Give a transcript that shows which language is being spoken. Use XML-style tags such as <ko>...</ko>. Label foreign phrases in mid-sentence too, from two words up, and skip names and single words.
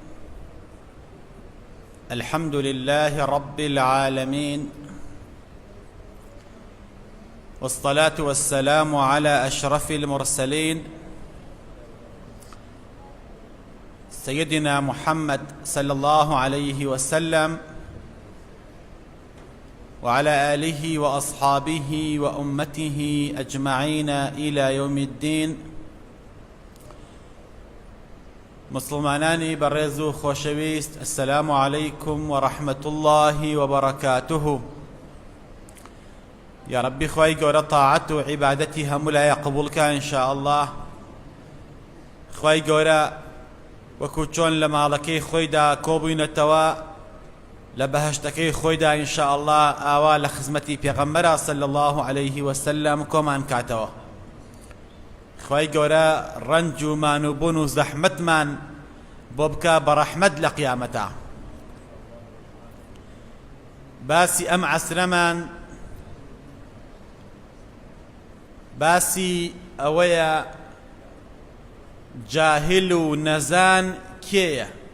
<ar>الحمد لله رب العالمين، والصلاة والسلام على أشرف المرسلين سيدنا محمد صلى الله عليه وسلم، وعلى آله وأصحابه وأمته أجمعين إلى يوم الدين.</ar> <ckb>مسلمانانی بەڕێز و خۆشەویست،</ckb> <ar>السلام عليكم ورحمة الله وبركاته. يا ربي</ar> <ckb>خوای گەورە تاعەت و عیبادەتی هەموو لایە قبوڵکە</ckb> <ar>إن شاء الله.</ar> <ckb>خوای گەورە وەکو چۆن لە ماڵەکەی خۆیدا کۆبووینەتەوە لە بەهەشتەکەی خۆیدا</ckb> <ar>إن شاء الله</ar> <ckb>ئاوا لە خزمەتی پێغەمبەرە</ckb> <ar>صلى الله عليه وسلم</ar> <ckb>کۆمان کاتەوە. خوای گەورە ڕەنج و مانوبوون و زەحمەتمان بۆ بکە بە ڕەحمەت لە قیامەتە. باسی ئەم عەسرەمان باسی ئەوەیە جاهل و نەزان کێیە؟</ckb>